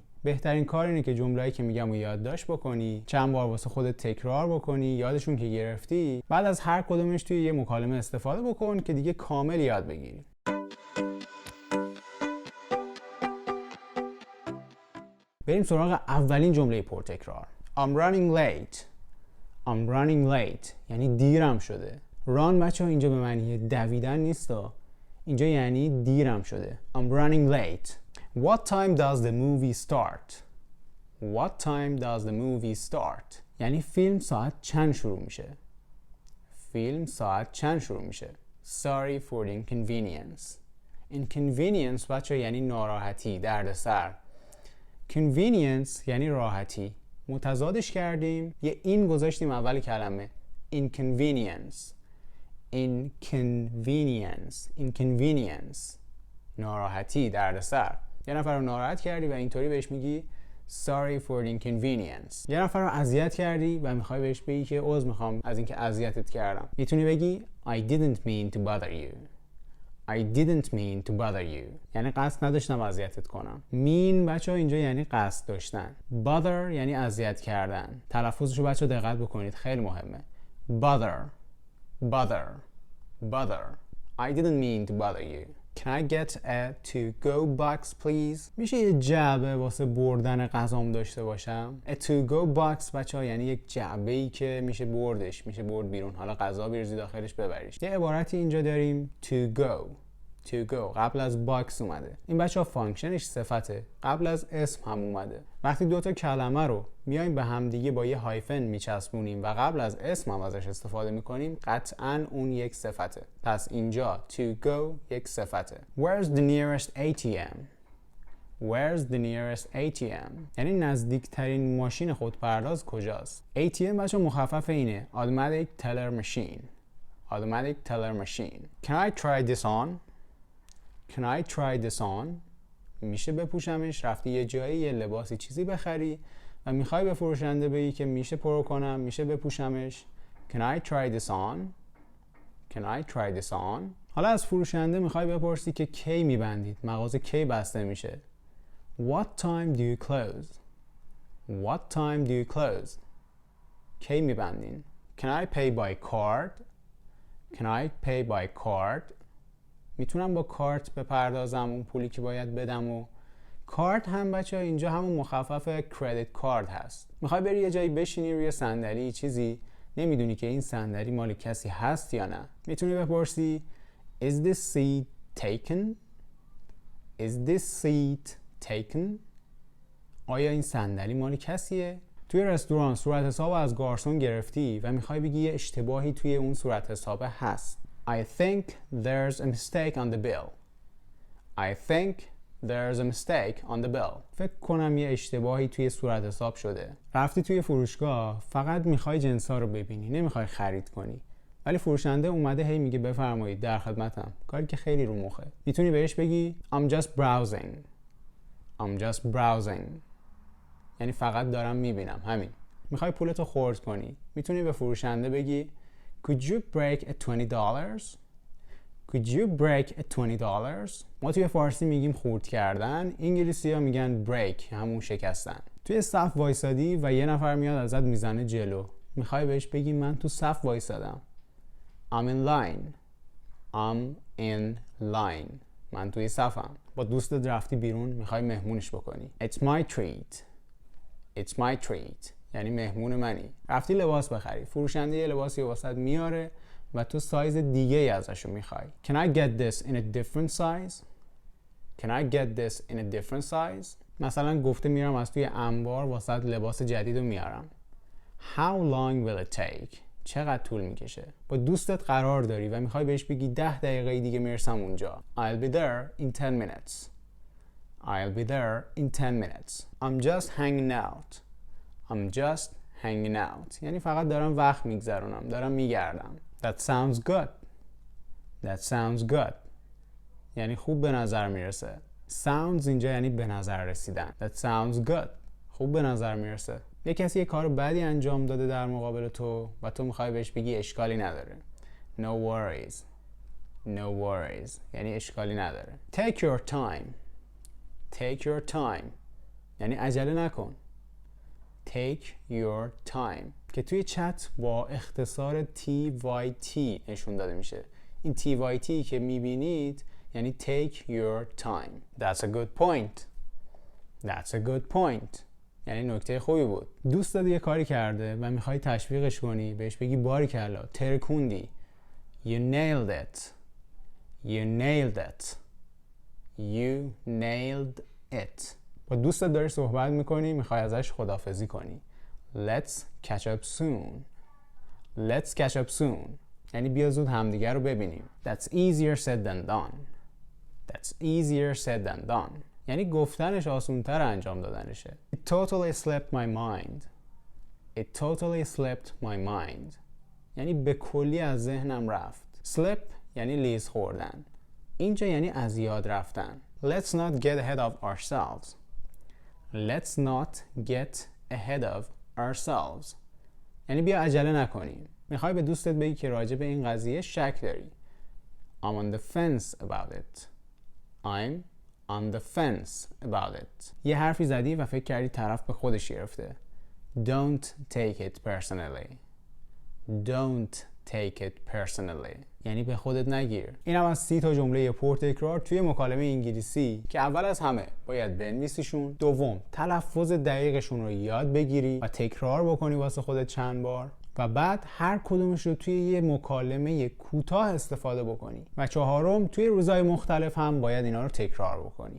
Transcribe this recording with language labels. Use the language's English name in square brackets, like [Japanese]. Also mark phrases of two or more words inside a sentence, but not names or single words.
[Persian] بهترین کار اینه که جمله‌ای که میگم رو یادداشت بکنی، چند بار واسه خودت تکرار بکنی، یادشون که گرفتی، بعد از هر کدومش توی یه مکالمه استفاده بکن که دیگه کامل یاد بگیری. بریم سراغ اولین جمله پرتکرار. [English] I'm running late. I'm running late. [Persian] یعنی دیرم شده. run بچه‌ها اینجا به معنی دویدن نیستا. اینجا یعنی دیرم شده. [English] I'm running late. What time does the movie start? What time does the movie start? [Persian] یعنی فیلم ساعت چند شروع میشه. فیلم ساعت چند شروع میشه. [English] Sorry for the inconvenience. [Persian] Inconvenience بچه‌ها یعنی ناراحتی، دردسر. convenience یعنی راحتی. متضادش کردیم، یه این گذاشتیم اول کلمه. inconvenience. inconvenience ناراحتی، دردسر. یه نفر رو ناراحت کردی و اینطوری بهش میگی [English] sorry for the inconvenience. [Persian] یه نفر رو اذیت کردی و میخوای بهش بگی که عذر میخوام از اینکه اذیتت کردم. میتونی بگی [English] I didn't mean to bother you. I didn't mean to bother you. [Persian] یعنی قصد نداشتم اذیتت کنم. mean بچه‌ها اینجا یعنی قصد داشتن. bother یعنی اذیت کردن. تلفظشو بچه‌ها دقت بکنید، خیلی مهمه. bother. [English] I didn't mean to bother you. Can I get a to-go box please? [Persian] میشه یه جعبه واسه بردن غذام داشته باشم؟ [English] A to-go box [Persian] بچه‌ها یعنی یک جعبه‌ای که میشه بردش، میشه برد بیرون. حالا غذا بریزی داخلش ببریش. یه عبارتی اینجا داریم [English] to go [Persian] قبل از باکس اومده. این بچه‌ها فانکشنش صفته، قبل از اسم هم اومده. وقتی دو تا کلمه رو میایم به هم دیگه با یه هایفن میچسبونیم و قبل از اسم هم ازش استفاده میکنیم، قطعاً اون یک صفته. پس اینجا [English] to go [Persian] یک صفته. [English] Where's the nearest ATM? Where's the nearest ATM? [Persian] یعنی نزدیکترین ماشین خودپرداز کجاست؟ ATM بچه‌ها مخفف اینه [English] Automatic Teller Machine. Automatic Teller Machine. Can I try this on? Can I try this on? [Persian] میشه بپوشمش. رفتی یه جایی یه لباسی چیزی بخری و میخوای به فروشنده بگی که میشه پرو کنم، میشه بپوشمش. [English] Can I try this on? Can I try this on? [Persian] حالا از فروشنده میخوای بپرسی که کی میبندید، مغازه کی بسته میشه. [English] What time do you close? What time do you close? [Persian] کی میبندین. [English] Can I pay by card? Can I pay by card? [Persian] میتونم با کارت بپردازم اون پولی که باید بدم. و کارت هم بچه‌ها اینجا همون مخفف [English] credit card [Persian] هست. میخوای بری یه جایی بشینی روی صندلی چیزی، نمیدونی که این صندلی مال کسی هست یا نه، میتونی بپرسی [English] Is this seat taken? Is this seat taken? [Persian] آیا این صندلی مال کسیه؟ توی رستوران صورت حساب از گارسون گرفتی و میخوای بگی یه اشتباهی توی اون صورت حساب هست. [English] I think there's a mistake on the bill. I think there's a mistake on the bill. [Persian] فکر کنم یه اشتباهی توی صورت حساب شده. رفتی توی فروشگاه، فقط میخوای جنسا رو ببینی، نمیخوای خرید کنی. ولی فروشنده اومده هی میگه بفرمایید در خدمتم. کاری که خیلی رو مخه. میتونی بهش بگی [English] I'm just browsing. I'm just browsing. [Persian] یعنی فقط دارم میبینم، همین. میخوای پولتو خرد کنی، میتونی به فروشنده بگی [English] Could you break a $20? Could you break a $20? [Persian] ما توی فارسی میگیم خرد کردن، انگلیسی ها میگن break، همون شکستن. توی صف وایسادی و یه نفر میاد ازت میزنه جلو، میخوای بهش بگی من تو صف وایسادم. [English] I'm in line. I'm in line. [Persian] من توی صفم. با دوستت رفتی بیرون، میخوای مهمونش بکنی. [English] It's my treat. It's my treat. [Persian] یعنی مهمون منی. رفتی لباس بخری، فروشنده یه لباسی واسط میاره و تو سایز دیگه ای ازشو میخوای. [English] Can I get this in a different size? Can I get this in a different size? [Persian] مثلا گفته میرم از توی انبار واسط لباس جدیدو میارم. [English] How long will it take? [Persian] چقدر طول میکشه؟ با دوستت قرار داری و میخوای بهش بگی 10 دقیقه دیگه میرسم اونجا. [English] I'll be there in 10 minutes. I'll be there in 10 minutes. I'm just hanging out. I'm just hanging out [Persian] یعنی فقط دارم وقت میگذرونم، دارم میگردم. [English] That sounds good. That sounds good [Persian] یعنی خوب به نظر میرسه. Sounds اینجا یعنی به نظر رسیدن. [English] That sounds good [Persian] خوب به نظر میرسه. یه کسی یه کار بدی انجام داده در مقابل تو و تو میخوای بهش بگی اشکالی نداره. [English] No worries. No worries [Persian] یعنی اشکالی نداره. [English] Take your time. Take your time [Persian] یعنی عجله نکن. [English] Take your time [Persian] که توی چت با اختصار TYT نشون داده میشه. این TYT که میبینید یعنی [English] take your time. That's a good point. That's a good point [Persian] یعنی نکته خوبی بود. دوستت یه کاری کرده و میخوای تشویقش کنی، بهش بگی باریکلا، ترکوندی. [English] You nailed it. You nailed it. You nailed it. [Persian] با دوستت داری صحبت میکنی، میخوای ازش خداحافظی کنی. [English] Let's catch up soon. Let's catch up soon [Persian] یعنی بیا زود همدیگر رو ببینیم. [English] That's easier said than done. That's easier said than done [Persian] یعنی گفتنش آسان‌تر انجام دادنشه. [English] It totally slipped my mind. It totally slipped my mind [Persian] یعنی به کلی از ذهنم رفت. Slip یعنی لیز خوردن. اینجا یعنی از یاد رفتن. [English] Let's not get ahead of ourselves. Let's not get ahead of ourselves [Persian] یعنی بیا عجله نکنیم. میخوای به دوستت بگی که راجع به این قضیه شک داری. [English] I'm on the fence about it. I'm on the fence about it [Persian] یه حرفی زدی و فکر کردی طرف به خودش گرفته. [English] Don't take it personally. Don't take it personally [Persian] یعنی به خودت نگیر. اینم از 30 تا جمله پرتکرار توی مکالمه انگلیسی که اول از همه باید بنویسیشون، دوم تلفظ دقیقشون رو یاد بگیری و تکرار بکنی واسه خودت چند بار و بعد هر کدومش رو توی یه مکالمه کوتاه استفاده بکنی و چهارم توی روزهای مختلف هم باید اینا رو تکرار بکنی.